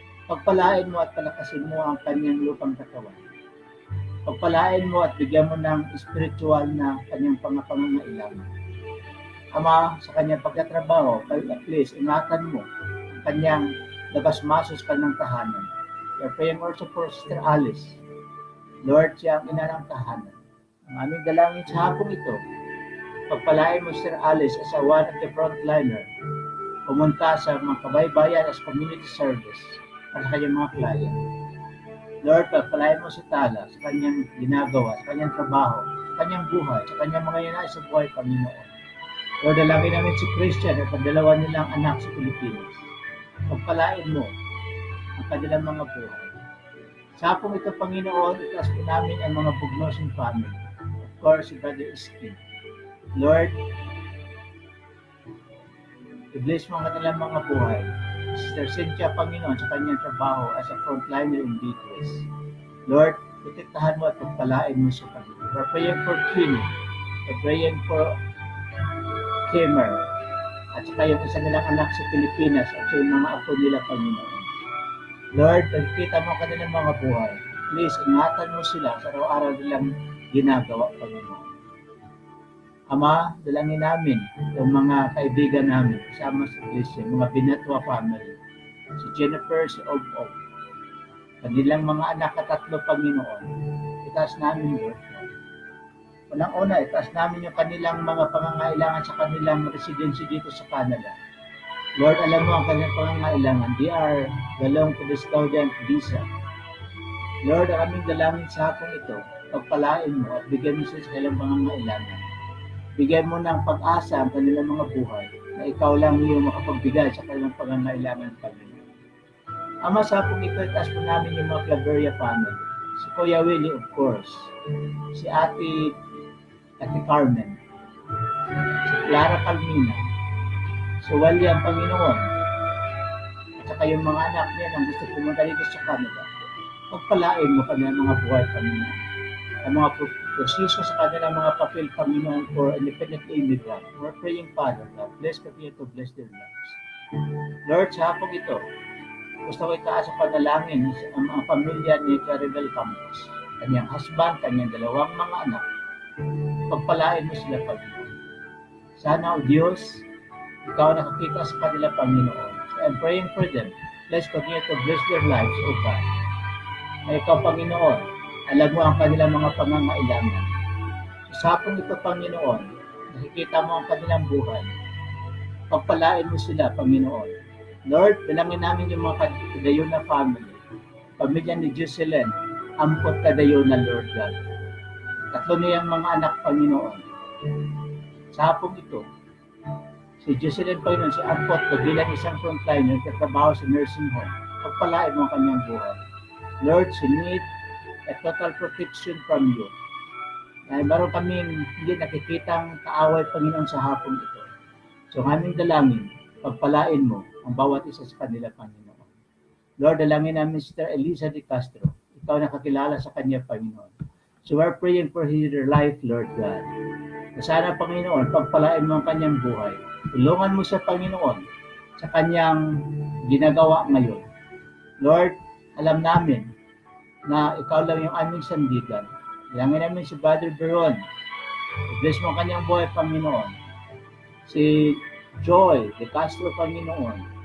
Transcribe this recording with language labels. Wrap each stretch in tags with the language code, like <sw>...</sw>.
<tl>Pagpalain mo at palakasin mo ang kanyang lupang katawan. Pagpalain mo at bigyan mo ng spiritual na kanyang pangangailangan. Ama, sa kanyang pagkatrabaho,</tl> <en>at least,</en> <tl>ingatan mo ang kanyang labas-masos kanyang tahanan.</tl> <en>We are praying also for Sister Alice.</en> <tl>Lord, siya ang ina ng tahanan. Ang aming dalangin sa hapong ito, pagpalain mo Sister Alice</tl> <en>as one of the frontliner,</en> <tl>pumunta sa mga kabaybayan</tl> <en>as community service</en> <tl>para sa kanyang mga client. Lord, pagpalain mo si Tala sa kanyang ginagawa, sa kanyang trabaho, sa kanyang buhay, sa kanyang mga yanay sa buhay, Panginoon. Lord, dalangin namin si Christian at ang dalawa nilang anak sa Pilipinas. Pagpalain mo ang kanilang mga buhay. Sa hapong ito, Panginoon, itaas po namin ang mga Bugnosin family.</tl> <en>Of course,</en> <tl>si Brother Iskin. Lord, i-bless mo ang kanilang mga buhay. Sister Cynthia, Panginoon, sa kanyang trabaho</tl> <en>as a frontliner in Beatrice.</en> <tl>Lord, protektahan mo at pagpalain mo sa Panginoon.</tl> <en>We're praying for Kim.</en> <tl>We're praying for Kimmer. At saka yung isa nilang anak sa Pilipinas at yung mga apo nila, Panginoon. Lord, pagkita mo kanilang mga buhay. Please, ingatan mo sila sa araw-araw nilang ginagawa, Panginoon. Ama, dalangin namin yung mga kaibigan namin kasama sa iglesia, mga Binatwa family, si Jennifer, si Og, kanilang mga anak at tatlo, Panginoon. Itaas namin, Lord. Unang-una, itaas namin yung kanilang mga pangangailangan sa kanilang residency dito sa Canada. Lord, alam mo ang kanilang pangangailangan.</tl> <en>They are belong to the student visa.</en> <tl>Lord, ang aming dalangin sa hapong ito, pagpalain mo at bigyan mo sila sa kanilang pangangailangan. Bigyan mo ng pag-asa ang kanilang mga buhay na ikaw lang yung makapagbigay sa kanilang pangangailangan, Panginoon. Ama, sa hapong ito, itaas po namin yung mga Claveria family. Si Kuya Willie,</tl> <en>of course.</en> <tl>Si Ate Carmen. Si Clara Palmina. Si William, Panginoon. At saka yung mga anak niya nang gusto pumunta dito sa Canada. Pagpalain mo kanilang mga buhay, Panginoon. Ang mga proseso sa kanilang mga papel, Panginoon,</tl> <en>for independent immigrant. We're praying, Father, God, continue to bless their lives.</en> <tl>Lord, sa hapong ito, gusto ko itaas sa panalangin ang mga pamilya ni Claribel Campos, kanyang husband, kanyang dalawang mga anak. Pagpalain mo sila, Panginoon. Sana, O Diyos, ikaw nakakita sa kanila, Panginoon.</tl> <en>So I'm praying for them. Let's continue to bless their lives, O God.</en> <tl>Na ikaw, Panginoon, alam mo ang kanilang mga pangangailangan. Sa hapong ito, Panginoon, nakikita mo ang kanilang buhay. Pagpalain mo sila, Panginoon. Lord, bilangin namin yung mga Kadayona family. Pamilya ni Jocelyn, Ampot Kadayona, Lord God. Tatlo niyang mga anak, Panginoon. Sa hapong ito, si Jocelyn, Panginoon, si Ampot, bilang isang frontliner, katrabaho sa nursing home. Pagpalain mo ang kanyang buhay.</tl> <en>Lord, she need a total protection from you.</en> <tl>Dahil meron kami hindi nakikitang kaaway, Panginoon, sa hapong ito. So, aming dalangin, pagpalain mo ang bawat isa sa kanila, Panginoon. Lord, dalangin namin Sister Elisa de Castro. Ikaw nakakilala sa kanya, Panginoon.</tl> <en>So we're praying for her life, Lord God.</en> <tl>Na sana, Panginoon, pagpalain mo ang kanyang buhay. Tulungan mo siya, Panginoon, sa kanyang ginagawa ngayon. Lord, alam namin na ikaw lang yung aming sandigan. Dalangin namin si Brother Beron, I-bless mo ang kanyang buhay, Panginoon. Si Joy De Castro, Panginoon.</tl>